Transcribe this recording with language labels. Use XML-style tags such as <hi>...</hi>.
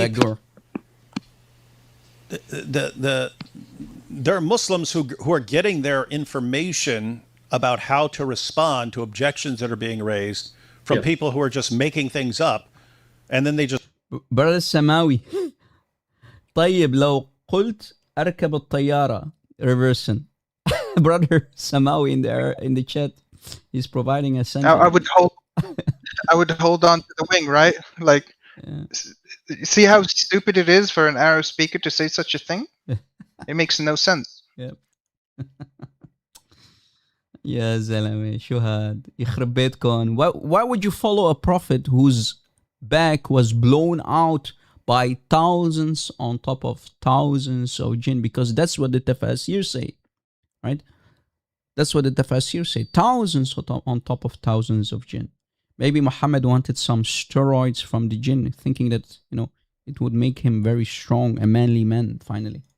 <en>the back door. There are Muslims who are getting their information about how to respond to objections that are being raised from people who are just making things up, and then they just. Brother Samawi.</en> <ar>طيب لو قلت أركب الطيارة reversing.</ar> <en>Brother Samawi in the chat, he's providing a sentence. I would hold on to the wing, right? Like, see how stupid it is for an Arab speaker to say such a thing? It makes no sense. Yep.</en> <ar>يا زلمة شو هاد يخرب بيتكم.</ar> <en>Why would you follow a prophet whose back was blown out by thousands on top of thousands of jinn? Because that's what the tafasir say, right? That's what the tafasir say. Thousands on top of thousands of jinn. Maybe Muhammad wanted some steroids from the jinn, thinking that, it would make him very strong, a manly man, finally.</en>